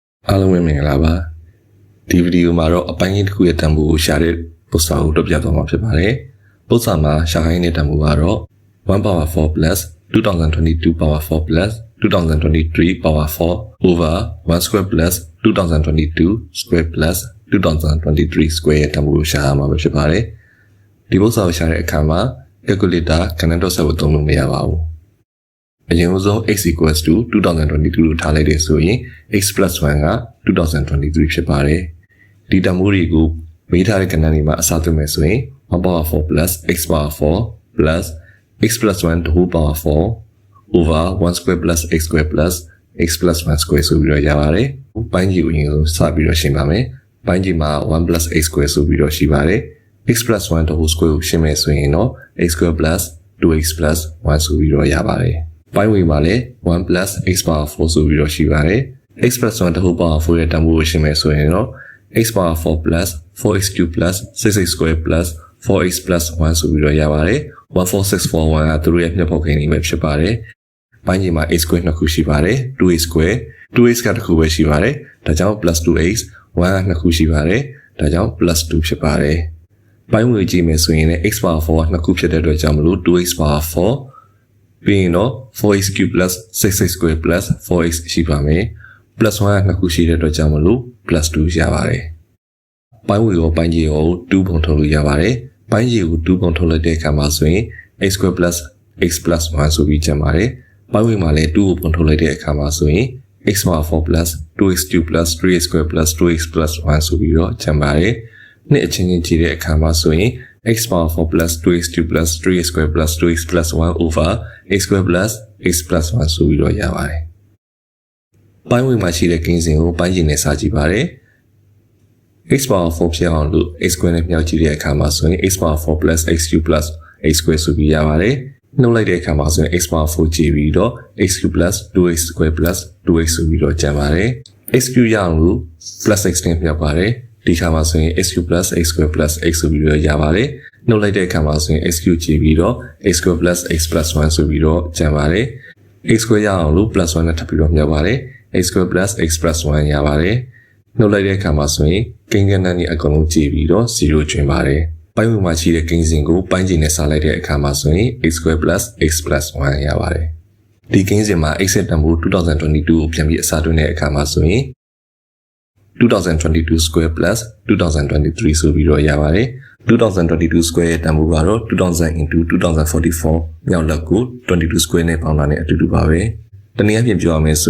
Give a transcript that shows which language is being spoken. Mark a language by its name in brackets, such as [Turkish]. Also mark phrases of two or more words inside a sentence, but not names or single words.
[Burmese] အားလုံးပဲမင်္ဂလာပါဒီဗီဒီယိုမှာတော့အပိုင်းကြီးတစ်ခုရဲ့တန်ဖိုးကိုရှာတဲ့ပုစတာကိုတွေ့ပြသွားမှာဖြစ်ပါတယ်ပုစတာမှာရှာခိုင်းတဲ့တန်ဖိုးကတော့ [English] 1 power 4 plus 2022 power 4 plus 2023 power 4 over 1 square plus 2022 square plus 2023 square [Burmese] ရဲ့တန်ဖိုးကိုရှာရမှာဖြစ်ပါတယ်ဒီပုစတာကိုရှာတဲ့အခါမှာ calculator ခ ဏတော့ဆက်ဖို့သုံးလို့မရပါဘူးအရင်ဆုံး [English] x equals to 2022 [Burmese] လို့ထားလိုက်တယ်ဆိုရင် [English] x plus 1 [Burmese] က2023ဖြစ်ပါတယ်ဒီတန်ဖိုးတွေကိုမေးထားတဲ့ကဏ္ဍတွေမှာအစားသွင်းမယ်ဆိုရင် [English] 1 power 4 plus x power 4 plus x plus 1 the whole power 4 over 1 square plus x square plus x plus 1 square [Burmese] ဆိုပြီးတော့ရပါတယ်ပိုင်းကြီးကိုအရင်ဆုံးစပြီးတော့ရှင်းပါမယ်ပိုင်းကြီးမှာ [English] 1 plus x square [Burmese] ဆိုပြီးတော့ရှိပါတယ် [English] x plus 1 the whole square [Burmese] ကိုရှင်းမယ်ဆိုရင်တော့ [English] x square plus 2x plus 1 [Burmese] ဆိုပြီးတော့ရပါတယ်ပိုင်းဝေမှာလည်း [English] 1 plus x power 4 [Burmese] ဆိုပြီးတော့ရှိပါတယ် [English] x plus 1 the whole power 4 [Burmese] ရဲ့တန်ဖိုးကိုရှင်းမယ်ဆိုရင်တော့ [English] x power 4 plus 4x cube plus 6x square plus 4x plus 1 [Burmese] ဆိုပြီးတော့ရပါတယ်14641ကသူတို့ရဲ့မျက်ပေါက်ခိန်းလေးပဲဖြစ်ပါတယ်ပိုင်းကြီးမှာ [English] x square [Burmese] နှစ်ခုရှိပါတယ် [English] 2x square 2x [Burmese] ကတစ်ခုပဲရှိပါတယ်ဒါကြောင့် [English] plus 2x [Burmese] 1ကနှစ်ခုရှိပါတယ်ဒါကြောင့် [English] plus 2 [Burmese] ဖြစ်ပါတယ်ပိုင်းဝေကြည့်မယ်ဆိုရင်လည်း [English] x power [Burmese] 4ကနှစ်ခုဖြစ်တဲ့အတွက်ကြောင့်မလို့ [English] 2x power [Burmese] 4ပြီးရင်တော့ [English] 4x cube plus 6x square plus 4x [Burmese] ရှိပါမယ် [English] plus 1 [Burmese] ကနှစ်ခုရှိတဲ့အတွက်ကြောင့်မလို့ [English] plus 2 [Burmese] ရပါတယ်ပိုင်းဝေရောပိုင်းကြီးရော2 ပုံထုတ်လို့ရပါတယ်ပိုင်းကြီးကို2ပုံထုတ်လိုက်တဲ့အခါမှာဆိုရင် [English] x square plus x plus 1 [Burmese] ဆိုပြီးကျန်ပါတယ်ပိုင်းဝေမှာလည်း2ကိုပုံထုတ်လိုက်တဲ့အခါမှာဆိုရင် [English] x power 4 plus 2x cube plus 3x square plus 2x plus 1 [Burmese] ဆိုပြီးတော့ကျန်ပါတယ်နှစ်အချင်းချင်းကြည့်တဲ့အခါမှာဆိုရင် [English] x power 4 plus 2x cube plus 3x square plus 2x plus 1 over x square plus x plus 1 [Burmese] ဆိုပြီးတော့ရပါတယ်ပိုင်းဝေမှာရှိတဲ့ကိန်းစဉ်ကိုပိုင်းကျင်နဲ့စာကြည့်ပါတယ် [English] x power [Burmese] 4ဖြစ်အောင်လို့ [English] x square [Burmese] နဲ့မြောက်ကြည့်တဲ့အခါမှာဆိုရင် [English] x power 4 plus x cube plus x square [Burmese] ဆိုပြီးရပါတယ်နှုတ်လိုက်တဲ့အခါမှာဆိုရင် [English] x power [Burmese] 4ကြည့်ပြီးတော့ [English] x cube plus 2x square plus [Burmese] 2x ဆိုပြီးတော့ကျန်ပါတယ် [English] x cube [Burmese] ရအောင်လို့ [English] plus x [Burmese] နဲ့မြောက်ပါတယ်ဒီခါမှာဆိုရင် [English] x cube plus x square plus x [Burmese] ဆိုပြီးတော့ရပါတယ် နှုတ်လိုက်တဲ့အခါမှာဆိုရင် [English] x cube [Burmese] ကြည့်ပြီးတော့ [English] x square plus x plus 1 [Burmese] ဆိုပြီးတော့ကျန်ပါတယ် [English] x square [Burmese] ရအောင်လို့ [English] plus 1 [Burmese] နဲ့ထပ်ပြီးတော့မြောက်ပါတယ် [English] x square plus x plus 1 [Burmese] ရပါတယ်နှုတ်လိုက်တဲ့အခါမှာဆိုရင်ကိန်းဂဏန်းတွေအကုန်လုံးကြည့်ပြီးတော့0ကျွင်းပါတယ်ပိုင်းဝေမှာရှိတဲ့ကိန်းစဉ်ကိုပိုင်းကျင်နဲ့စာလိုက်တဲ့အခါမှာဆိုရင် [English] x square plus x plus 1 [Burmese] ရပါတယ်ဒီကိန်းစဉ်မှာ x ရဲ့တန်ဖိုး2022ကိုပြန်ပြီးအစားထိုးတဲ့အခါမှာဆိုရင် [English] 2022 square plus 2023 [Burmese] ဆိုပြီးတော့ရပါတယ် [English] 2022 square [Burmese] ရဲ့တန်ဖိုးကတော့ [English] 2000 into 2044 [Burmese] မြောက်လက်ကို [English] 22 square [Burmese] နဲ့ပေါင်းတာနဲ့အတူတူပါပဲတနည်းအားဖြင့်ပြောရမယ်ဆို